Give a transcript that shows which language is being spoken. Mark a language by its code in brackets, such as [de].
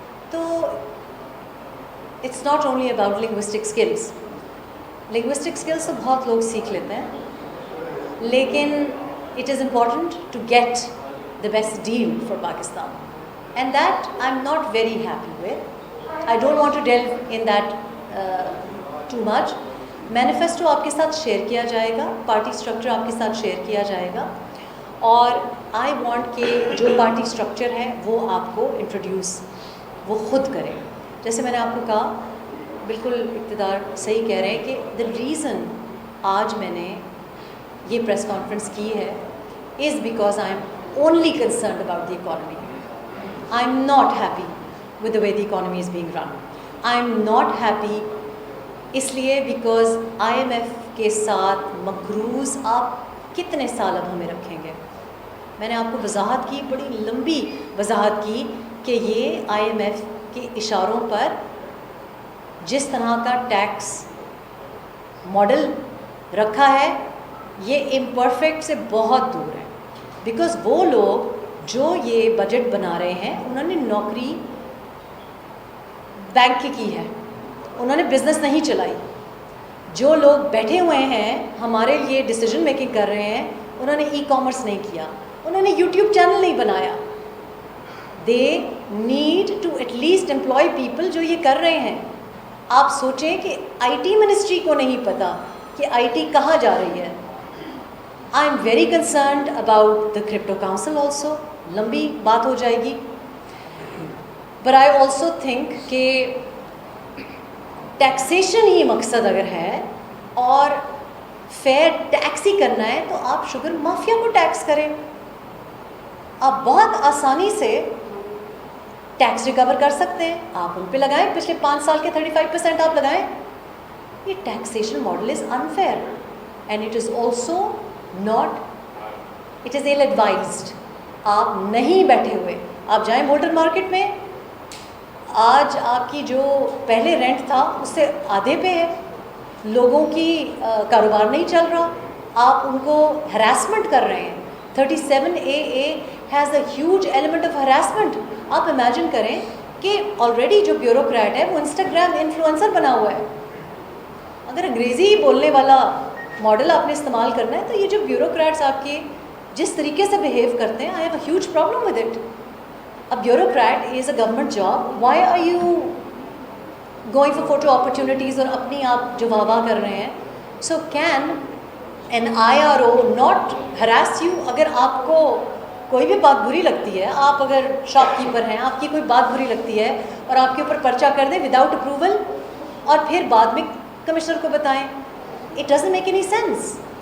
[en] تو it's not only about linguistic skills. Linguistic skills [ur] تو بہت لوگ سیکھ لیتے ہیں، لیکن [en] It is important to get the best deal for Pakistan, and that I'm not very happy with. I don't want to delve in that too much. [ur] Manifesto آپ کے ساتھ شیئر کیا جائے گا، پارٹی اسٹرکچر آپ کے ساتھ شیئر کیا جائے گا، اور [en] I want [ur] کہ جو پارٹی اسٹرکچر ہے وہ آپ کو انٹروڈیوس وہ خود کریں. جیسے میں نے آپ کو کہا، بالکل اقتدار صحیح کہہ رہے ہیں کہ [en] the reason [ur] آج میں نے یہ پریس کانفرنس کی ہے [en] is because I'm only concerned about the economy. I'm not happy with the way the economy is being run. I'm not happy [ur] اس لیے [en] because [ur] IMF کے ساتھ مقروض آپ کتنے سال اب ہمیں رکھیں گے. میں نے آپ کو وضاحت کی، بڑی لمبی وضاحت کی کہ یہ IMF کے اشاروں پر جس طرح کا ٹیکس ماڈل رکھا ہے یہ امپرفیکٹ سے بہت دور ہے. بیکاز وہ لوگ جو یہ بجٹ بنا رہے ہیں انہوں نے نوکری بینک کی ہے، انہوں نے بزنس نہیں چلائی. جو لوگ بیٹھے ہوئے ہیں ہمارے لیے ڈیسیجن میکنگ کر رہے ہیں، انہوں نے ای کامرس نہیں کیا، انہوں نے یوٹیوب چینل نہیں بنایا. [en] they need to at least employ people [ur] جو یہ کر رہے ہیں. آپ سوچیں کہ IT منسٹری کو نہیں پتہ کہ IT کہاں جا رہی ہے. [en] I am very concerned about the crypto council also. [ur] لمبی بات ہو جائے گی. [en] But I also think [ur] کہ ٹیکسیشن ہی مقصد اگر ہے اور فیئر ٹیکس ہی کرنا ہے تو آپ شوگر مافیا کو ٹیکس کریں. آپ بہت آسانی سے ٹیکس ریکور کر سکتے ہیں، آپ ان پہ لگائیں، پچھلے 5 سال کے 35% آپ لگائیں. [en] یہ taxation model is unfair and it is also not, it is ill advised. [ur] آپ نہیں بیٹھے ہوئے، آپ جائیں بولٹن مارکیٹ میں، آج آپ کی جو پہلے رینٹ تھا اس سے آدھے پہ ہے، لوگوں کی کاروبار نہیں چل رہا، آپ ان کو ہراسمنٹ کر رہے ہیں. [en] 37AA has a huge element of harassment. [ur] آپ امیجن کریں کہ آلریڈی جو بیوروکریٹ ہے وہ انسٹاگرام انفلوئنسر بنا ہوا ہے. اگر انگریزی بولنے والا ماڈل آپ نے استعمال کرنا ہے تو یہ جو بیوروکریٹس آپ کے جس طریقے سے بہیو کرتے ہیں، [en] I have a huge problem with it. A bureaucrat is a government job. Why are you going for photo opportunities [ur] اور اپنی آپ جو واہ واہ کر رہے ہیں؟ [en] So can an IRO not harass you. [ur] اگر آپ کو کوئی بھی بات بری لگتی ہے, آپ اگر شاپ کیپر ہیں, آپ کی کوئی بات بری لگتی ہے اور آپ کے اوپر پرچہ کر دیں [en] without approval [ur] اور پھر بعد میں کمشنر کو بتائیں, [en] It doesn't make any sense.